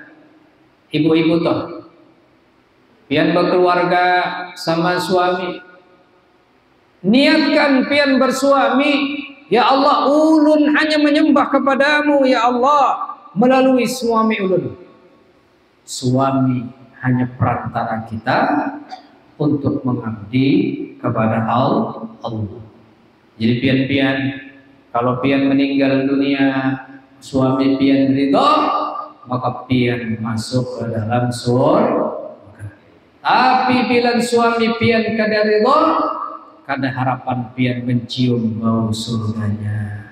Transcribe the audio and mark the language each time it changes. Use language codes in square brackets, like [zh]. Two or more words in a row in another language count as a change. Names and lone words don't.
[bjn] Ibu-ibu toh, pian berkeluarga sama suami, niatkan pian bersuami, [ar] ya Allah [bjn] ulun hanya menyembah kepadamu [ar] ya Allah [bjn] melalui suami ulun. [id] Suami hanya perantara kita untuk mengabdi kepada Allah. [bjn] Jadi pian-pian kalau pian meninggal dunia, suami pian ridho, maka pian masuk ke dalam surga. Tapi bila suami pian kada ridho, kada harapan pian mencium bau surganya.